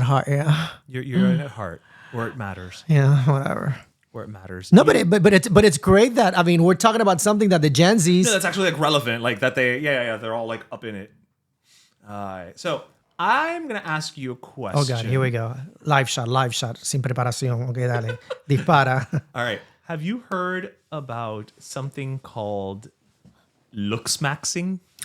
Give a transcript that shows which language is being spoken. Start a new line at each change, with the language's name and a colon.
English: At heart, yeah. You're at heart, where it matters. Yeah, whatever. Where it matters. No, but it's great that we're talking about something that the Gen Zs. No, that's actually like relevant, like that they're all like up in it. So I'm gonna ask you a question. Oh God, here we go. Live shot,
Spanish: sin preparación. Okay, dale, dispara.
English: All right. Have you heard about something called looks maxing?